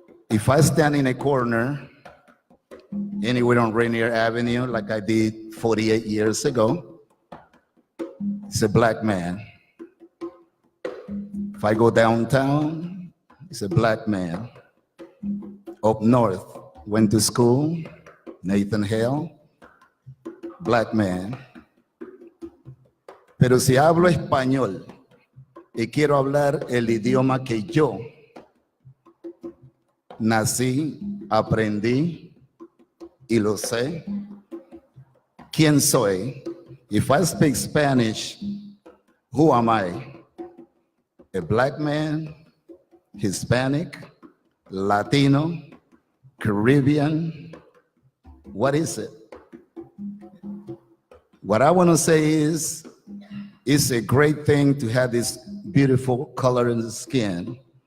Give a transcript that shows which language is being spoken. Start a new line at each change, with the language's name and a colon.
English: If I stand in a corner anywhere on Rainier Avenue, like I did 48 years ago, it's a black man. If I go downtown, it's a black man. Up north, went to school, Nathan Hale, black man.
Spanish: Pero si hablo español y quiero hablar el idioma que yo nací, aprendí y lo sé, ¿quién soy?
English: If I speak Spanish, who am I? A black man, Hispanic, Latino, Caribbean? What is it? What I want to say is, it's a great thing to have this beautiful color in the skin.